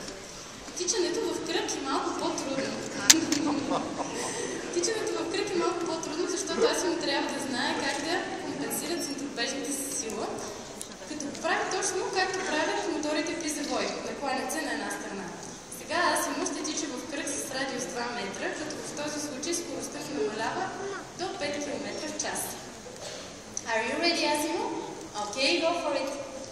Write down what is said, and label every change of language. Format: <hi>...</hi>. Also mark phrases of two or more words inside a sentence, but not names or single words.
<bg>Тичането в кръг е малко по-трудно. Тичането в кръг е малко по-трудно, защото Асимо трябва да знае как да компенсира центробежната си сила, като прави точно както правят моторите при завой, накланят се на една страна. Сега Асимо ще тича в кръг с радиус 2 метра, като в този случай скоростта намалява до 5 км в час.</bg> <en>Are you ready, Asimo? Okay, go for it!</en>